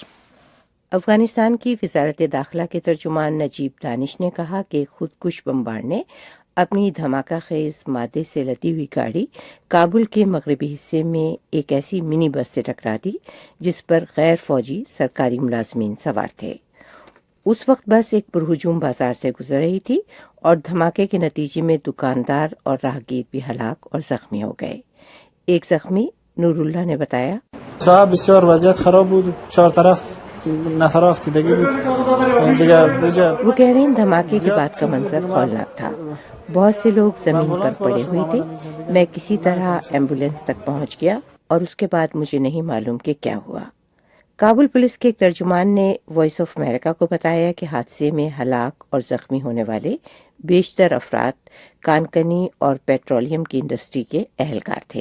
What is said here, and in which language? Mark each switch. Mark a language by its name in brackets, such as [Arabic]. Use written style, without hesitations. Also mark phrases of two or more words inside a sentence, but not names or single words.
[Urdu] افغانستان کی وزارت داخلہ کے ترجمان نجیب دانش نے کہا کہ خودکش بمبار نے اپنی دھماکہ خیز مادے سے لدی ہوئی گاڑی کابل کے مغربی حصے میں ایک ایسی منی بس سے ٹکرا دی جس پر غیر فوجی سرکاری ملازمین سوار تھے. اس وقت بس ایک پرہجوم بازار سے گزر رہی تھی اور دھماکے کے نتیجے میں دکاندار اور راہگیر بھی ہلاک اور زخمی ہو گئے. ایک زخمی نور اللہ نے بتایا, [Persian] بسیار وضعیت خراب بود, 4 طرف نفر افتادگی بود. [Urdu] وہ کہہ رہے ہیں دھماکے کے بعد کا منظر ہولناک تھا, بہت سے لوگ زمین پر پڑے ہوئے تھے. میں کسی طرح ایمبولینس تک پہنچ گیا اور اس کے بعد مجھے نہیں معلوم کہ کیا ہوا. کابل پولیس کے ایک ترجمان نے وائس آف امریکہ کو بتایا کہ حادثے میں ہلاک اور زخمی ہونے والے بیشتر افراد کانکنی اور پیٹرولیم کی انڈسٹری کے اہلکار تھے.